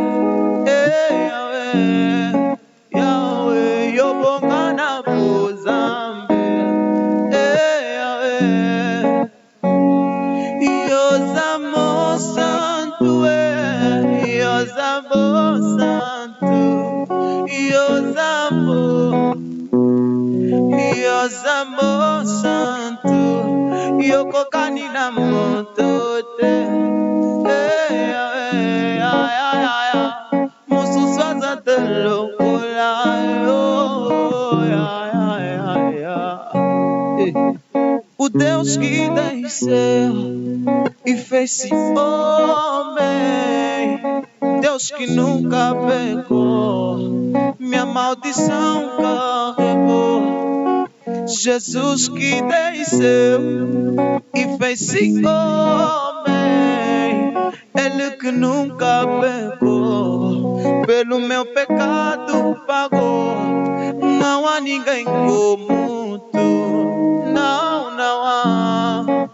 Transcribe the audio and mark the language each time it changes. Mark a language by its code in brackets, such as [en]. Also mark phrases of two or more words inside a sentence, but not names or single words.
[ln] Yahweh Yahweh Yobonga na bozambe Yahweh Yozamo santu Yozamo santu Yozamo santu Yokokani na moto te Mususwaza telo kolayo [pt] O Deus que desceu e fez-se homem Deus que nunca pecou Minha maldição carregou Jesus que desceu e fez-se homem Ele que nunca pecou Pelo meu pecado pagou Não há ninguém como tu Não há